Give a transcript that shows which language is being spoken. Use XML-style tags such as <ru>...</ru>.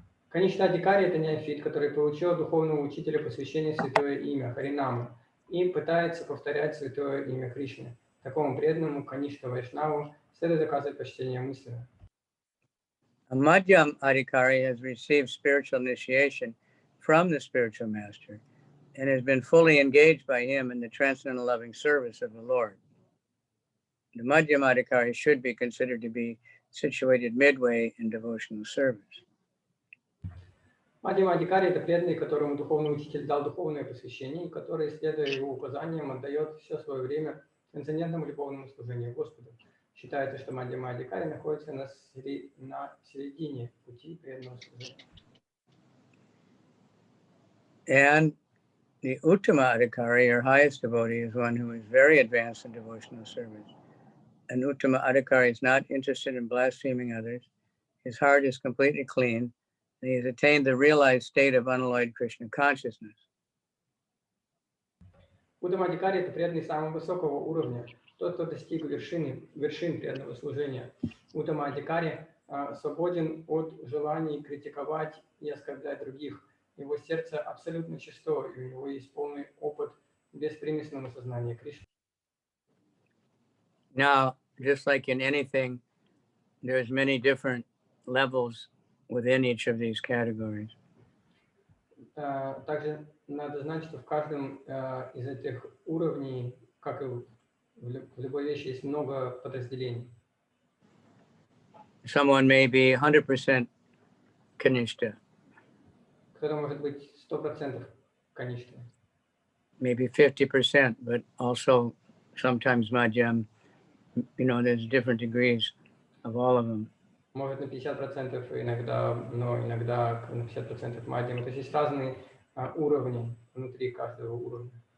<ru>Каништа Адикари – это неофит, который получил от духовного учителя посвящение святое имя Харинаму и пытается повторять святое имя Кришны. Такому преданному Каништа Вайшнаву следует оказывать почтение мысленно.</ru> <en>A Madhyam Adhikari has received spiritual initiation from the spiritual master and has been fully engaged by him in the transcendental loving service of the Lord. The Madhyam Adhikari should be considered to be situated midway in devotional service.</en> <ru>Мадьяма Адикари – это преданный, которому духовный учитель дал духовное посвящение, и который, следуя его указаниям, отдает все свое время трансцендентному любовному служению Господу. Считается, что Мадьяма Адикари находится на середине пути преданного служения.</ru> <en>And the Uttama Adhikari, or highest devotee, is one who is very advanced in devotional service. An Uttama Adhikari is not interested in blaspheming others. His heart is completely clean, and he has attained the realized state of unalloyed Krishna consciousness.</en> <ru>Уттама Адикари – это преданный самого высокого уровня, тот, кто достиг вершин преданного служения. Уттама Адикари свободен от желаний критиковать и оскорблять других. Его сердце абсолютно чисто, и у него есть полный опыт беспримесного сознания Кришны.</ru> <en>Now, just like in anything, there's many different levels within each of these categories.</en> <ru>Также надо знать, что в каждом из этих уровней, как и в любой вещи, есть много подразделений.</ru> <en>Someone may be 100% Kanishta,</en> <ru>Кто-то может быть 100% Каништа,</ru> <en>maybe 50%, but also sometimes Madhyam. You know, there's different degrees of all of them.</en> <ru>может на 50% иногда, но иногда на 50% Мадьяма. То есть есть разные уровни внутри каждого уровня.</ru>